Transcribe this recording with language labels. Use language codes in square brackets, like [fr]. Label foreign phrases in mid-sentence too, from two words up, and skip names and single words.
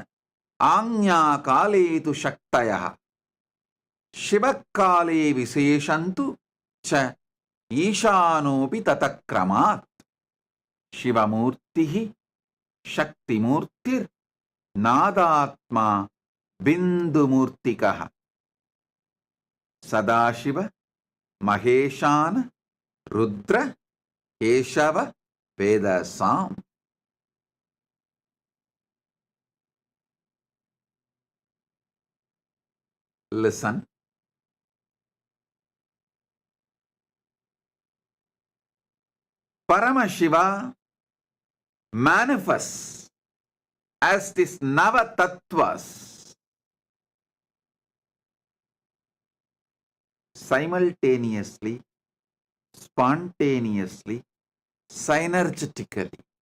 [sa] Anyakaletu Shaktayaha Shivakale Viseshantu cha Ishanopi Tatakramat Shivamurtihi Shaktimurtir Navatatva Bindumurtikaha Sadashiva Maheshana Rudra Keshava Vedasam. [en] Listen. Paramashiva manifests as this Navatattvas simultaneously, spontaneously, synergetically.